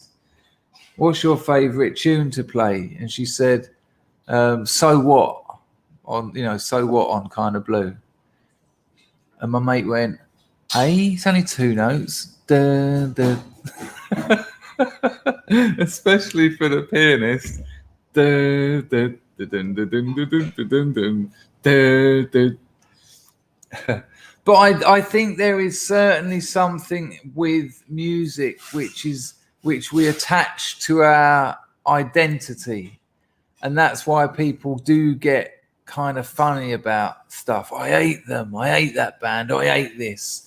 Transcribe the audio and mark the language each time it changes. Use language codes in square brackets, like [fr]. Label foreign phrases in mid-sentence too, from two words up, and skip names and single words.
[en] "What's your favorite tune to play?" And she said, "So What," on "So What" on Kind of Blue. And my mate went, "Hey, it's only 2 notes." Duh, duh. Especially for the pianist. Duh, duh, duh, dun, dun, dun, dun, dun, dun, dun, duh, duh. But I think there is certainly something with music which we attach to our identity, and that's why people do get kind of funny about stuff. I hate them. I hate that band. I hate this.